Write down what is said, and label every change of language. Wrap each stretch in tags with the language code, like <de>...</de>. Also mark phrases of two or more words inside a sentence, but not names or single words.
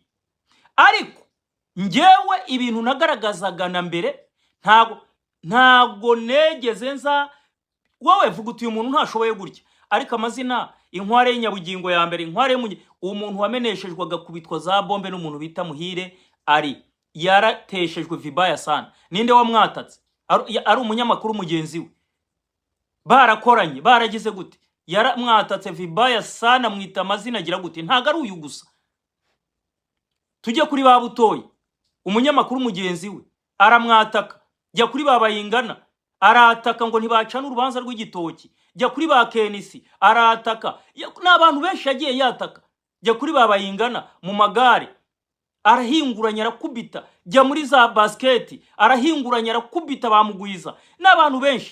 <rw>Ariko ngewe ibintu nagaragazaga na mbere ntago negeze nza wowe vuga uti uyu muntu ntashoboye gutya. Ariko amazina inkware y'inyabugingo ya mbere, inkware umuntu wameneshejwe agakubitwa za bombe n'umuntu bita Muhire, ari yarateshejwe</rw> <sw>vibaya sana.</sw> <rw>Ninde wamwatatse? Ari umunyamakuru mugenzi we, barakoranye, baragize gute, yaramwatatse</rw> <sw>vibaya sana,</sw> <rw>mwita amazina agira gute. Ntago ari uyu gusa, tujye kuri ba Butoyi, umunyamakuru mugenzi we aramwataka, jya kuri ba Bayingana arataka ngo ntibacana urubanza rw'igitoki, jya kuri ba Kenisi arataka, n'abantu benshi yagiye yataka, jya kuri ba Bayingana mu magare arahinguranya arakubita, jya muri za basket arahinguranya arakubita bamugwiza, n'abantu benshi.</rw>